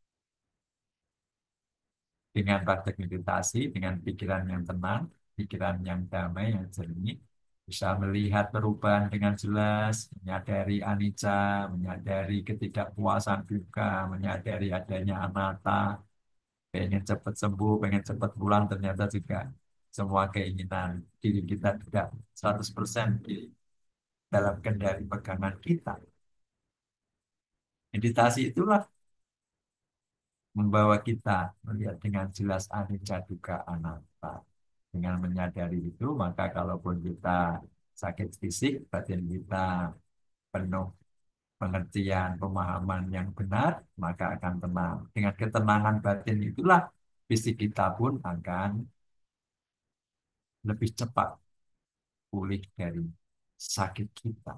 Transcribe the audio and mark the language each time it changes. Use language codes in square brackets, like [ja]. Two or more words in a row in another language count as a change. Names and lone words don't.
[id] Dengan praktek meditasi, dengan pikiran yang tenang, pikiran yang damai, yang jernih, bisa melihat perubahan dengan jelas, menyadari anicca, menyadari ketidakpuasan juga, menyadari adanya anatta, pengen cepat sembuh, pengen cepat pulang, ternyata juga semua keinginan diri kita tidak 100% di dalam kendali pegangan kita. Meditasi itulah membawa kita melihat dengan jelas [pi] anicca dukkha anatta. [id] Dengan menyadari itu, maka kalaupun kita sakit fisik, batin kita penuh pengertian, pemahaman yang benar, maka akan tenang. Dengan ketenangan batin itulah fisik kita pun akan lebih cepat pulih dari sakit kita.